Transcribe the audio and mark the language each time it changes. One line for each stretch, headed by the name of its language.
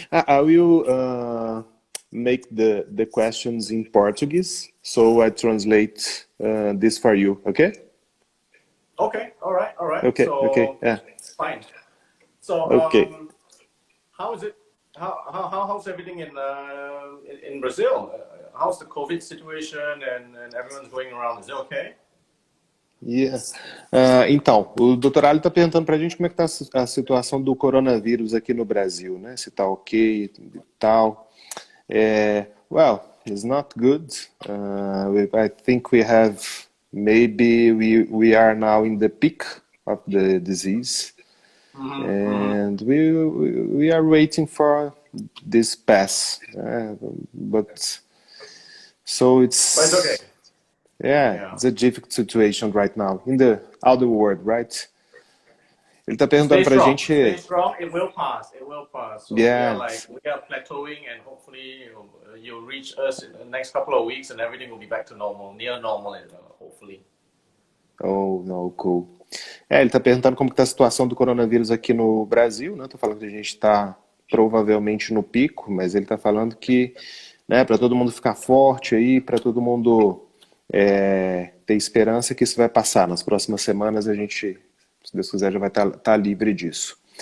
English: I will make the questions in Portuguese, so I translate this for you, okay? Okay, all right, all right. Okay, okay, So yeah, fine. So okay. how is it? How's everything in Brazil? How's the COVID situation and everyone's going around? Is it okay? Yeah.
Portuguese: Então, o doutor Ali está perguntando para a gente como é que está a situação do coronavírus aqui no Brasil, né? Se está ok e tal.
English: Well, it's not good. I think we have maybe we are now in the peak of the disease, Mm-hmm. and we are waiting for this pass. But so But it's okay. yeah, Yeah. it's a difficult situation right now in the outer world, right?
Portuguese: Ele está perguntando
English: Stay
Portuguese: para a
English: strong. Stay
Portuguese: gente,
English: strong. It will pass. It will pass. So yeah, we are plateauing, and hopefully you'll reach us in the next couple of weeks, and everything will be back to normal, near normal, hopefully. oh, no, cool.
Portuguese: Ele está perguntando como está a situação do coronavírus aqui no Brasil, né? Tô falando que a gente está provavelmente no pico, mas ele está falando que, né, para todo mundo ficar forte aí, para todo mundo ter esperança que isso vai passar. Nas próximas semanas a gente, se Deus quiser, já vai estar livre disso.